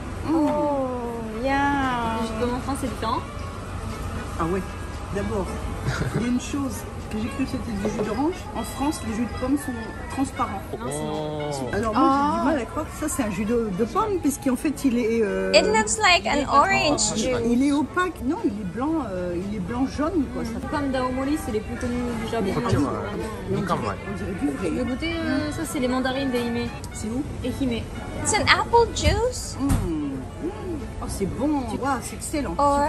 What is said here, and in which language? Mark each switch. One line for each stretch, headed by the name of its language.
English: Oh, yeah.
French: Le jus de pomme en France, c'est différent. Ah oui, d'abord, il y a une chose que j'ai cru que c'était du jus d'orange. En France, les jus de pommes sont transparents. Non, sinon. Alors moi, j'ai du mal à croire que ça, c'est un jus de pomme, puisqu'en fait, il est...
English: It looks like an orange juice.
French: Il est opaque. Non, il est blanc jaune, quoi. Ça Les pommes d'Aomori, c'est les plus connues du Japon. on dirait du vrai. Tu veux goûter ça, c'est les mandarines d'Ehime. C'est où? Ehime.
English: It's an apple juice.
French: Oh, c'est bon. Waouh, c'est excellent. Or,